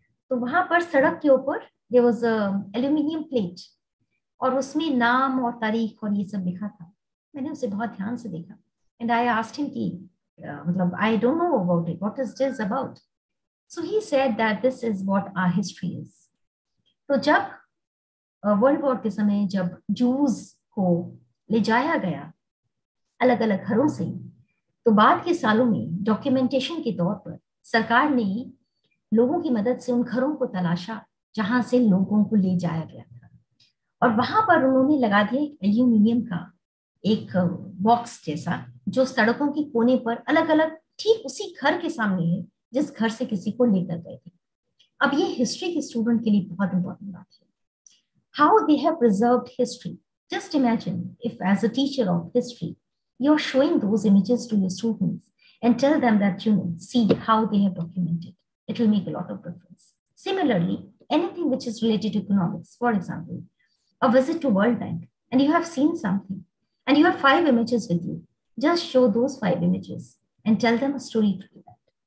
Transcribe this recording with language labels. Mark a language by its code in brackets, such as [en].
[hi] तो वहां पर सड़क के ऊपर [en] there was a aluminium plate [hi] और उसमें नाम और तारीख और ये सब लिखा था। मैंने उसे बहुत ध्यान से देखा [en] and I asked him [hi] कि मतलब [en] I don't know about it, what is this about? So he said that this is what our history is. [hi] तो जब वर्ल्ड वॉर के समय जब जूस को ले जाया गया अलग अलग घरों से, तो बाद के सालों में डॉक्यूमेंटेशन के तौर पर सरकार ने लोगों की मदद से उन घरों को तलाशा जहां से लोगों को ले जाया गया था, और वहां पर उन्होंने लगा दिया एक एल्यूमिनियम का एक बॉक्स जैसा, जो सड़कों के कोने पर अलग अलग ठीक उसी घर के सामने है जिस घर से किसी को लेकर गए थे। अब ये हिस्ट्री के स्टूडेंट के लिए बहुत इंपॉर्टेंट बात है, [en] How they have preserved history. Just imagine if as a teacher of history you are showing those images to your students and tell them that, see how they have documented. It will make a lot of difference. Similarly, anything which is related to economics, for example, a visit to World Bank, and you have seen something, and you have 5 images with you, just show those 5 images and tell them a story to that.